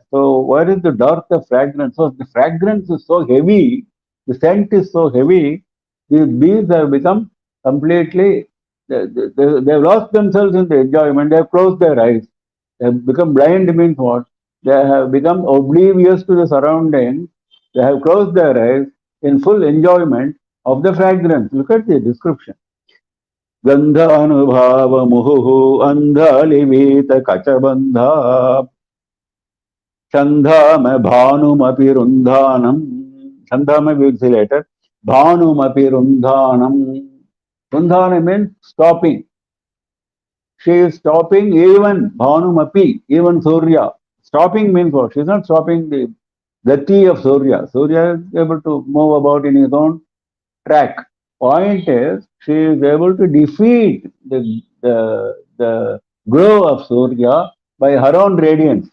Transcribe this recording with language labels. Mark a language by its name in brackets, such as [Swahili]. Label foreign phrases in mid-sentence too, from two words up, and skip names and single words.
[English] So, where is the dearth of fragrance? So, the fragrance is so heavy, the scent is so heavy, these bees have become completely, they've lost themselves in the enjoyment, they have closed their eyes. They have become blind means what? They have become oblivious to the surroundings, they have closed their eyes in full enjoyment of the fragrance. Look at the description. [Sanskrit] Gandha anubhava muhuhu andha livita kachabandha Chandhama bhanumapi rundhanam. [English] Chandhama we will see later. [Sanskrit] Bhanumapi rundhanam. [English] Rundhana means stopping. She is stopping even Bhanumapi, even Surya. Stopping means what? She is not stopping the gati of Surya. Surya is able to move about in his own track. Point is, she is able to defeat the glow of Surya by her own radiance.